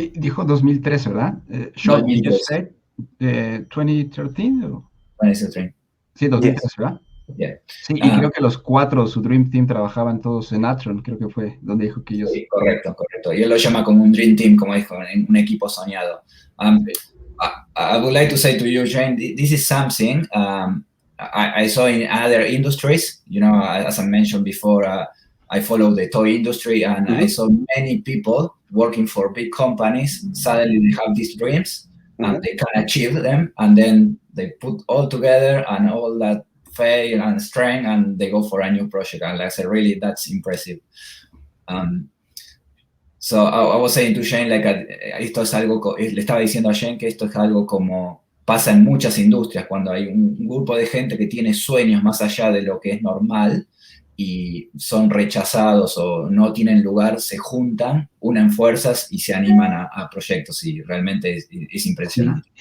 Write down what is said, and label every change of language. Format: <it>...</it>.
<es>Dijo 2013, ¿verdad? 2013. 2013 ¿o? 2013. Sí, 2013, ¿verdad?</es> <en>Yeah.</en> <es>Sí, y creo que los 4, su Dream Team, trabajaban todos en Athearn, creo que fue donde dijo que ellos... Sí, correcto. Y él lo llama como un Dream Team, como dijo, un equipo soñado.</es> <en>I would like to say to you, Jane, this is something I saw in other industries, as I mentioned before, I follow the toy industry, and I saw many people working for big companies. Suddenly they have these dreams, and they can achieve them, and then they put all together and all that faith and strength, and they go for a new project. And like I said, really, that's impressive. So I was saying to Shane, like,</en> <es>esto es algo, le estaba diciendo a Shane que esto es algo como pasa en muchas industrias, cuando hay un grupo de gente que tiene sueños más allá de lo que es normal y son rechazados o no tienen lugar, se juntan, unen fuerzas y se animan a proyectos, y realmente es impresionante.</es>